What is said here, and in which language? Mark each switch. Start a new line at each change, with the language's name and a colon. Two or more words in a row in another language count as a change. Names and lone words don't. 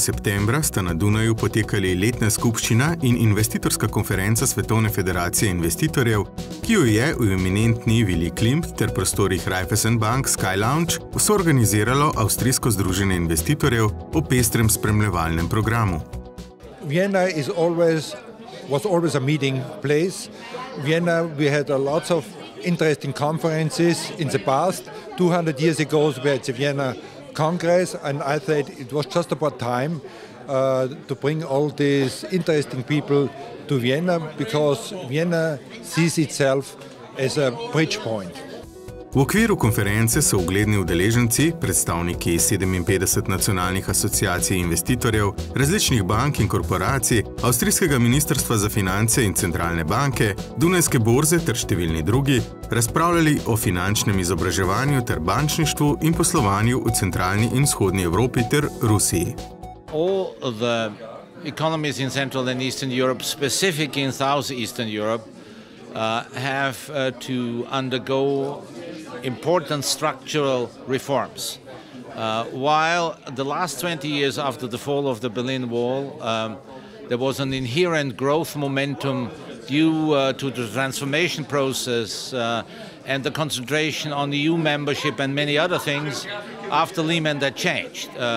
Slovenian: septembra sta na Dunaju potekali letna skupščina in investitorska konferenca Svetovne federacije investitorjev, ki jo je v eminentni Vili Klimt ter prostorih Raiffeisenbank Sky Lounge soorganiziralo Avstrijsko združenje investitorjev o pestrem spremljevalnem programu.
English: Vienna was always a meeting place. Vienna, we had lots of interesting conferences in the past. 200 years ago, we had the Vienna Congress, and I thought it was just about time to bring all these interesting people to Vienna, because Vienna sees itself as a bridge point.
Slovenian: V okviru konference so ugledni udeleženci, predstavniki 57 nacionalnih asociacij investitorjev, različnih bank in korporacij, Avstrijskega ministrstva za finance in centralne banke, Dunajske borze ter številni drugi, razpravljali o finančnem izobraževanju ter bančništvu in poslovanju v centralni in vzhodni Evropi ter Rusiji.
English: All the economies in Central and Eastern Europe, specific in Southeastern Europe, have to undergo important structural reforms. While the last 20 years after the fall of the Berlin Wall, there was an inherent growth momentum due to the transformation process and the concentration on EU membership and many other things, after Lehman that changed.